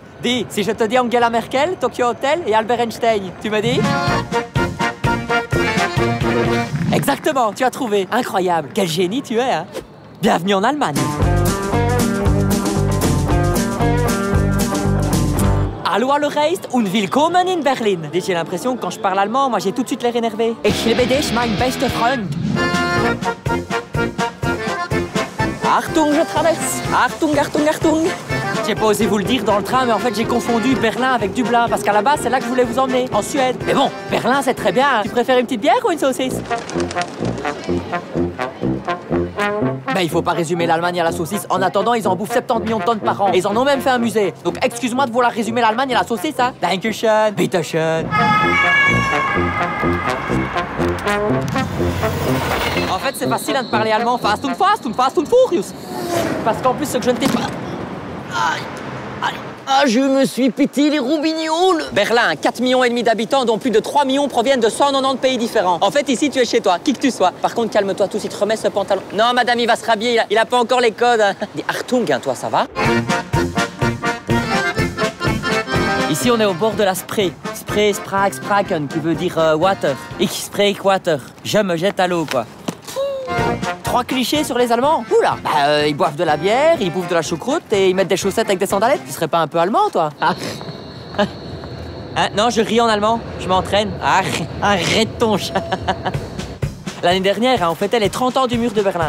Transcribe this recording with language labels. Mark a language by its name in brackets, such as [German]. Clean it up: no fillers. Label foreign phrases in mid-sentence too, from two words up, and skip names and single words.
[French] Dis, si je te dis Angela Merkel, Tokyo Hotel et Albert Einstein, tu me dis? Exactement, tu as trouvé. Incroyable. Quel génie tu es, hein? Bienvenue en Allemagne. [German] Hallo, hallo reist und willkommen in Berlin. [French] J'ai l'impression que quand je parle allemand, moi j'ai tout de suite l'air énervé. [German] Ich liebe dich, mein bester Freund. [French] Achtung, je traverse. [German] Achtung, Achtung, Achtung. [French] J'ai pas osé vous le dire dans le train, mais en fait j'ai confondu Berlin avec Dublin, parce qu'à la base c'est là que je voulais vous emmener, en Suède. Mais bon, Berlin c'est très bien. Tu préfères une petite bière ou une saucisse? Ben, il faut pas résumer l'Allemagne à la saucisse. En attendant, ils en bouffent 70 millions de tonnes par an. Et ils en ont même fait un musée. Donc excuse-moi de vouloir résumer l'Allemagne à la saucisse, hein. [German] Dankeschön, bitteschön. [French] En fait, c'est facile de parler allemand. [German] Fast und furious. [French] Parce qu'en plus, ce que je ne t'ai pas... Aïe, aïe. Ah, je me suis pété les roubignoles. Berlin, 4,5 millions d'habitants, dont plus de 3 millions proviennent de 190 pays différents. En fait, ici, tu es chez toi, qui que tu sois. Par contre, calme-toi tous, il te remet ce pantalon. Non, madame, il va se rhabiller, il a pas encore les codes. Dis Achtung, hein, toi, ça va? Ici, on est au bord de la Spree. Spree, Spraak, Spraken, qui veut dire water. [German] Ich spreek water. [French] Je me jette à l'eau, quoi. 3 clichés sur les Allemands? Oula! Ils boivent de la bière, ils bouffent de la choucroute et ils mettent des chaussettes avec des sandalettes. Tu serais pas un peu allemand, toi? Non, je ris en allemand. Je m'entraîne. Arrête ton chat. L'année dernière, on fêtait les 30 ans du mur de Berlin.